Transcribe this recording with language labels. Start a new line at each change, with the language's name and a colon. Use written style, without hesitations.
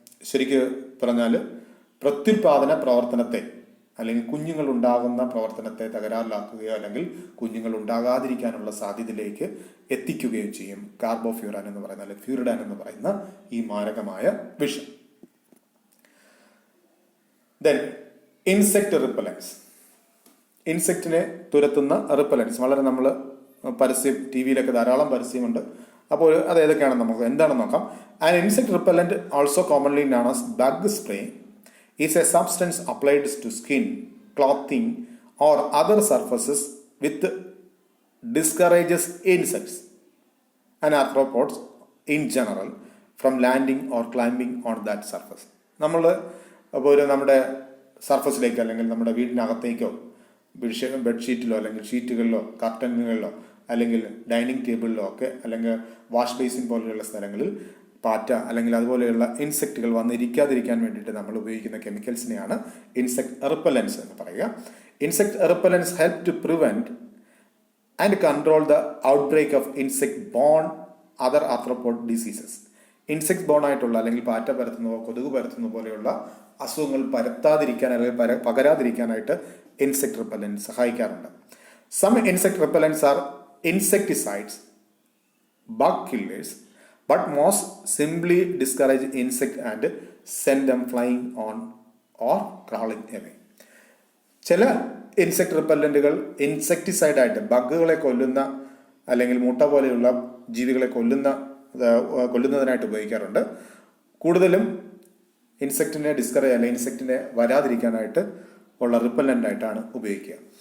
Malayalam: ശരിക്ക് പറഞ്ഞാൽ പ്രത്യുൽപാദന പ്രവർത്തനത്തെ അല്ലെങ്കിൽ കുഞ്ഞുങ്ങൾ ഉണ്ടാകുന്ന പ്രവർത്തനത്തെ തകരാറിലാക്കുകയോ അല്ലെങ്കിൽ കുഞ്ഞുങ്ങൾ ഉണ്ടാകാതിരിക്കാനുള്ള സാധ്യതയിലേക്ക് എത്തിക്കുകയോ ചെയ്യും കാർബോഫ്യൂറാൻ എന്ന് പറയുന്ന അല്ലെങ്കിൽ ഫ്യൂരിഡൻ എന്ന് പറയുന്ന ഈ മാരകമായ വിഷം.
English: Then insect repellents.
Malayalam: ഇൻസെക്റ്റിനെ തുരത്തുന്ന റിപ്പലൻസ് വളരെ നമ്മൾ പരസ്യം ടി വിയിലൊക്കെ ധാരാളം പരസ്യമുണ്ട്. അപ്പോൾ അത് ഏതൊക്കെയാണെന്ന് നമുക്ക് എന്താണെന്ന് നോക്കാം.
English: An insect repellent also commonly known as bug spray is a substance applied to skin, clothing or other surfaces which discourages insects and arthropods in general from landing or climbing on that surface.
Malayalam: നമ്മൾ അപ്പോൾ നമ്മുടെ സർഫസിലേക്ക് അല്ലെങ്കിൽ നമ്മുടെ വീടിനകത്തേക്കോ ബെഡ്ഷീറ്റിലോ അല്ലെങ്കിൽ ഷീറ്റുകളിലോ കർട്ടനുകളിലോ അല്ലെങ്കിൽ dining ടേബിളിലോ ഒക്കെ അല്ലെങ്കിൽ wash basin പോലെയുള്ള സ്ഥലങ്ങളിൽ പാറ്റ അല്ലെങ്കിൽ അതുപോലെയുള്ള ഇൻസെക്റ്റുകൾ വന്നിരിക്കാതിരിക്കാൻ വേണ്ടിയിട്ട് നമ്മൾ ഉപയോഗിക്കുന്ന കെമിക്കൽസിനെയാണ് ഇൻസെക്ട് റിപ്പലൻസ് എന്ന് പറയുക.
English: Insect repellents help to prevent and control the outbreak of insect borne other arthropod diseases.
Malayalam: Insect bone ആയിട്ടുള്ള അല്ലെങ്കിൽ പാറ്റ പരത്തുന്നതോ കൊതുക് പരത്തുന്ന പോലെയുള്ള അസുഖങ്ങൾ പരത്താതിരിക്കാൻ അല്ലെങ്കിൽ പകരാതിരിക്കാനായിട്ട് ഇൻസെക്ട് റിപ്പലൻസ് സഹായിക്കാറുണ്ട്.
English: Some insect repellents are insecticides, bug killers, but most simply discourage insect and send them flying on or crawling away.
Malayalam: ചില ഇൻസെക്ട് റിപ്പല്ലന്റുകൾ ഇൻസെക്ടിസൈഡായിട്ട് ബഗ്ഗുകളെ കൊല്ലുന്ന അല്ലെങ്കിൽ മുട്ട പോലെയുള്ള ജീവികളെ കൊല്ലുന്നതിനായിട്ട് ഉപയോഗിക്കാറുണ്ട്. കൂടുതലും ഇൻസെക്റ്റിനെ ഡിസ്കറേജ് അല്ലെങ്കിൽ ഇൻസെക്റ്റിനെ വരാതിരിക്കാനായിട്ട് ഉള്ള റിപ്പല്ലൻ്റായിട്ടാണ് ഉപയോഗിക്കുക.